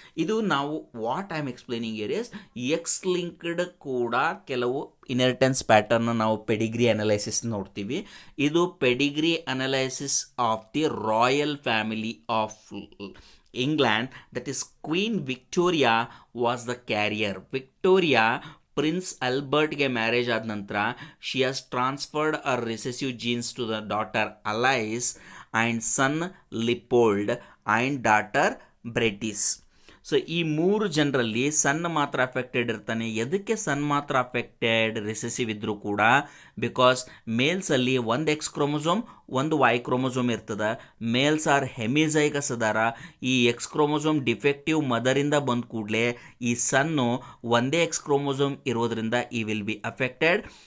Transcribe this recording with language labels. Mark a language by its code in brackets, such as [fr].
[kn] ಇದು ನಾವು [en] what I am explaining here is X linked [kn] ಕೂಡ ಕೆಲವು ಇನ್ಹೆರಿಟೆನ್ಸ್ ಪ್ಯಾಟರ್ನ್ ನಾವು ಪೆಡಿಗ್ರಿ ಅನಲೈಸಿಸ್ ನೋಡ್ತೀವಿ. [en] ಇದು pedigree analysis of the royal family ಆಫ್ England, that is Queen Victoria was the carrier. Victoria Prince Albert [kn] ಗೆ marriage ಆದ ನಂತರ [en] she has transferred her recessive genes to the daughter Alice and son Leopold and daughter Beatrice. [kn] So ಈ ಮೂರು ಜನರಲ್ಲಿ ಸನ್ ಮಾತ್ರ affected ಇರ್ತಾನೆ. ಎದಕ್ಕೆ ಸನ್ ಮಾತ್ರ ಅಫೆಕ್ಟೆಡ್ ರಿಸೆಸಿವ್ ಇದ್ದರೂ ಕೂಡ? ಬಿಕಾಸ್ ಮೇಲ್ಸಲ್ಲಿ ಒಂದು ಎಕ್ಸ್ ಕ್ರೋಮೋಸೋಮ್ ಒಂದು ವೈ ಕ್ರೋಮೋಸೋಮ್ ಇರ್ತದೆ. [en] males are hemizygous [kn] ಅದಾರ. ಈ ಎಕ್ಸ್ ಕ್ರೋಮೋಸೋಮ್ ಡಿಫೆಕ್ಟಿವ್ ಮದರಿಂದ ಬಂದ ಕೂಡಲೇ ಈ ಸನ್ನು ಒಂದೇ ಎಕ್ಸ್ ಕ್ರೋಮೋಸೋಮ್ ಇರೋದ್ರಿಂದ ಈ [en] Will be affected.